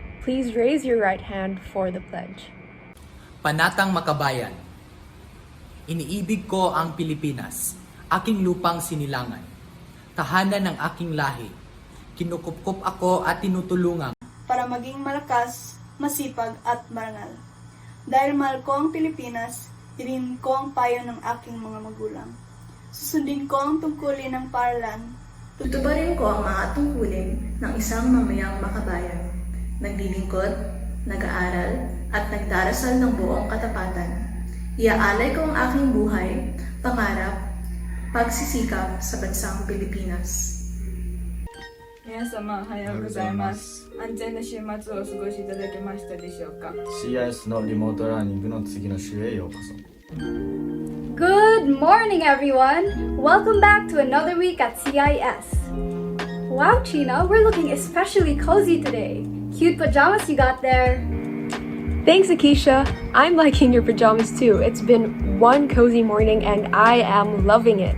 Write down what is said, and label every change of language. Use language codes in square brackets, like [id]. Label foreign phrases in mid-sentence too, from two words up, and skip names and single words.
[en] please raise your right hand for the pledge. [tl] Panatang Makabayan. Iniibig ko ang Pilipinas, aking lupang sinilangan, tahanan ng aking lahi. Kinukupkup ako at tinutulungan para maging malakas, masipag at marangal. Dahil mahal ko ang Pilipinas, inin ko ang payo ng aking mga magulang. Susundin ko ang tungkulin ng paaralan. Tutuparin ko ang mga tungkulin ng isang mamayang makabayan. Naglilingkod, nag-aaral, at nagdarasal ng buong katapatan. Iaalay ko ang aking buhay, pangarap, pagsisikap sa bansang Pilipinas. [ja] 皆様おはようございます。安全な週末をお過ごしいただけましたでしょうか。 CIS のリモートラーニングの次の週へようこそ。 [en] Good morning, everyone! Welcome back to another week at CIS. Wow, China, we're looking especially cozy today. Cute pajamas you got there. Thanks, Akisha. I'm liking your pajamas too. It's been one cozy morning and I am loving it.